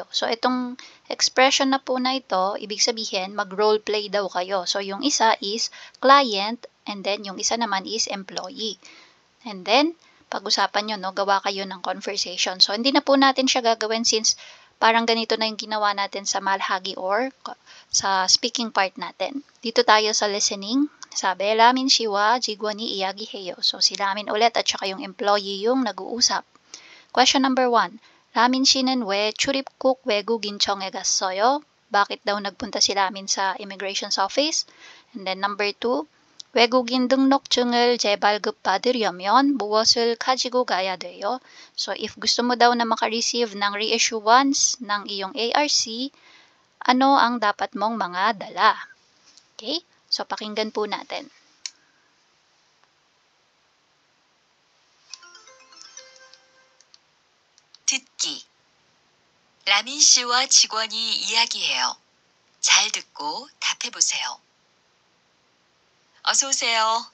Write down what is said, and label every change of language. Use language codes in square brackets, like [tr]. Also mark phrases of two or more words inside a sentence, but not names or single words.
[tl] So, itong expression na po na ito, ibig sabihin, mag-role play daw kayo. So, yung isa is client, [en] and then [tl] yung isa naman is employee. [en] And then, [tl] pag-usapan nyo, no, gawa kayo ng conversation. So, hindi na po natin siya gagawin since parang ganito na yung ginawa natin sa 말하기 or sa speaking part natin. Dito tayo sa listening. Sabi, [ko] 라민 씨와 직원이 이야기해요. [tl] So, si Ramin ulit at saka yung employee yung nag-uusap. [en] Question number 1. [ko] 라민 씨는 왜 출입국 외국인청에 갔어요? [tl] Bakit daw nagpunta si Ramin sa [en] Immigration's Office? And then number 2. [ko] 외국인 등록증을 재발급받으려면 무엇을 가지고 가야 돼요? [tl] So, if gusto mo daw na makareceive ng reissuance ng iyong ARC, ano ang dapat mong mga dala? Okay? So, pakinggan po natin. [ko] 듣기. 라민 씨와 직원이 이야기해요. 잘 듣고 답해보세요. 어서 오세요.